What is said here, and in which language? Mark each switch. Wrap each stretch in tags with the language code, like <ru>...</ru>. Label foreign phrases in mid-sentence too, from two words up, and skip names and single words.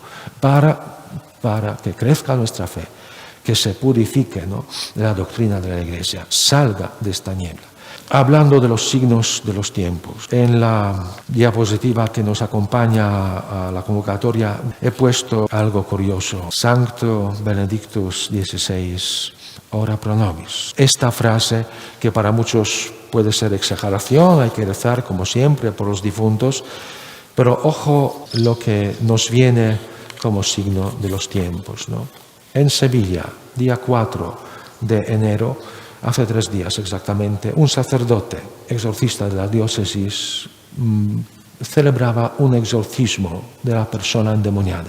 <es>para que crezca nuestra fe, que se purifique, ¿no?, la doctrina de la Iglesia, salga de esta niebla. Hablando de los signos de los tiempos, en la diapositiva que nos acompaña a la convocatoria he puesto algo curioso.</es> <la>Sancto Benedictus XVI, ora pro nobis.</la> <es>Esta frase, que para muchos puede ser exageración, hay que rezar como siempre por los difuntos, pero ojo lo que nos viene como signo de los tiempos, ¿no? En Sevilla, día 4 de enero, hace 3 días exactamente, un sacerdote exorcista de la diócesis celebraba un exorcismo de la persona endemoniada.</es>